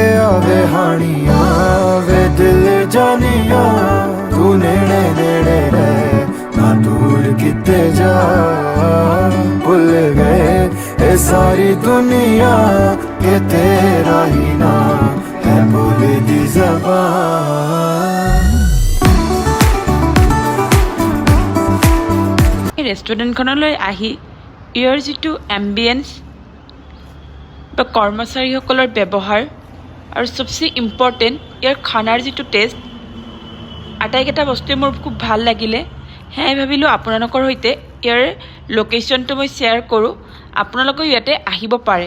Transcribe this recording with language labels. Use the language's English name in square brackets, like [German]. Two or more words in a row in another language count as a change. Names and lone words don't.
[Punjabi] ਵੇ ਹਾਣੀਆ ਵੇ ਦਿਲ ਜਾਨੀਆ, ਤੂ ਨੇੜੇ ਨੇੜੇ ਰਹਿ ਨਾ ਦੂਰ ਕਿਤੇ ਜਾ। [Hindi] भुल गए ये सारी दुनिया के तेरा ही नाम है [Punjabi] ਬੋਲੇ ਦੀ ਜ਼ਬਾਨ। [Assamese] ৰেষ্টুৰেণ্টখনলৈ আহি ইয়াৰ যিটো এম্বিয়েঞ্চ বা কৰ্মচাৰীসকলৰ ব্যৱহাৰ আৰু চবচে ইম্পৰ্টেণ্ট ইয়াৰ খানাৰ যিটো টেষ্ট আটাইকেইটা বস্তুৱে মোৰ খুব ভাল লাগিলে। সেয়ে ভাবিলোঁ আপোনালোকৰ সৈতে ইয়াৰ লোকেশ্যনটো মই শ্বেয়াৰ কৰোঁ, আপোনালোকেও ইয়াতে আহিব পাৰে।